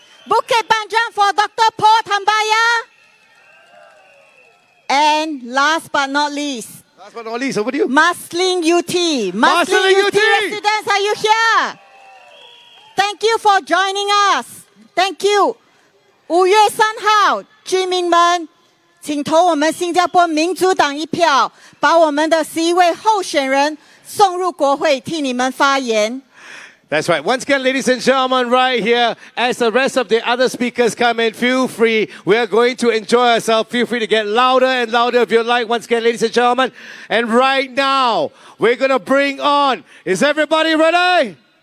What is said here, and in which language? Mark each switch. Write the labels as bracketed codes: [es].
[en] Bukit Panjang for Dr. Paul Tambaya. And last but not least, over to you. Marsiling UT. Marsiling UT residents, are you here? Thank you for joining us. Thank you. [zh] 5月3号，居民们，请投我们新加坡民主党一票，把我们的11位候选人送入国会，替你们发言。 [en] That's right. Once again, ladies and gentlemen, right here, as the rest of the other speakers come in, feel free. We are going to enjoy ourselves. Feel free to get louder and louder if you like. Once again, ladies and gentlemen. And right now, we're going to bring on, is everybody ready?